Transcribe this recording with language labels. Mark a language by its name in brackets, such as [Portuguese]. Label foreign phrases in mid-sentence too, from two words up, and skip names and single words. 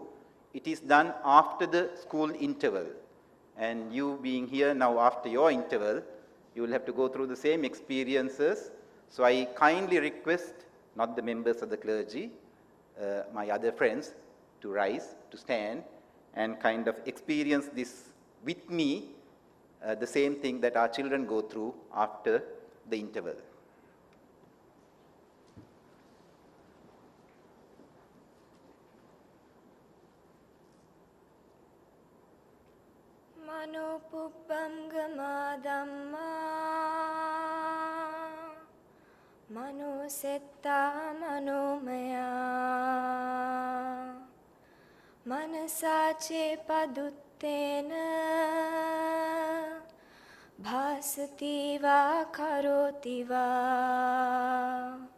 [English] It is done after the school interval. And you being here now after your interval, you will have to go through the same experiences. So I kindly request, not the members of the clergy, my other friends, to rise, to stand, and kind of experience this with me, the same thing that our children go through after the interval. [Pali] Manupubbangama dhamma manusetta manomaya manasache paduttena bhasati va karoti va